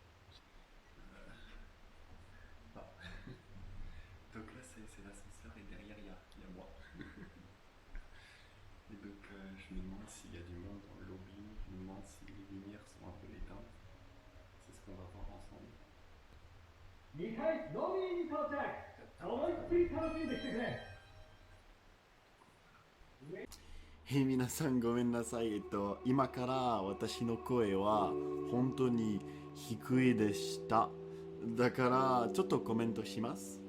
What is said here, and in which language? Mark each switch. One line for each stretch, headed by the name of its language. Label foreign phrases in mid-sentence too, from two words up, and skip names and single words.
French: Ah. Donc là c'est l'ascenseur et derrière il y a moi. Et donc je me demande s'il y a du monde dans le lobby, je me demande si les lumières sont un peu éteintes. C'est ce qu'on va voir ensemble.
Japanese: 2 階ロビーに到着思いっきり楽しんできてくれ皆さんごめんなさい。今から私の声は本当に低いでした。だからちょっとコメントします。